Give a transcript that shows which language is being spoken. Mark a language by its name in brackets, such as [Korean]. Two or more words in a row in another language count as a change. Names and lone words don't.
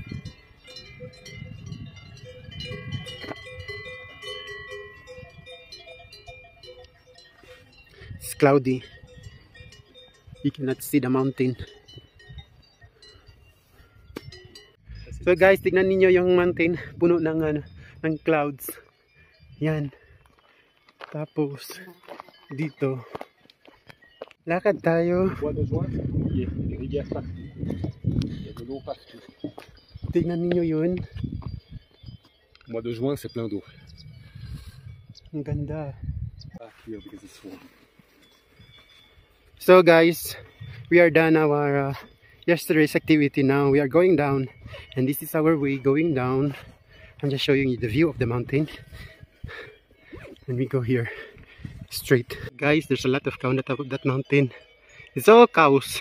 [English] It's cloudy. You cannot see the mountain. So guys, [Filipino] tignan niyo yung mountain, puno ng ng clouds. Yan. Tapos dito. Lakad tayo. Tignan niyo yun. [French] Mois de juin, c'est plein d'eau. [Filipino] Ang ganda. [English] So guys, we are done our yesterday's activity. Now we are going down and this is our way going down. I'm just showing you the view of the mountain and we go here straight. Guys, there's a lot of cow on the top of that mountain. It's all cows.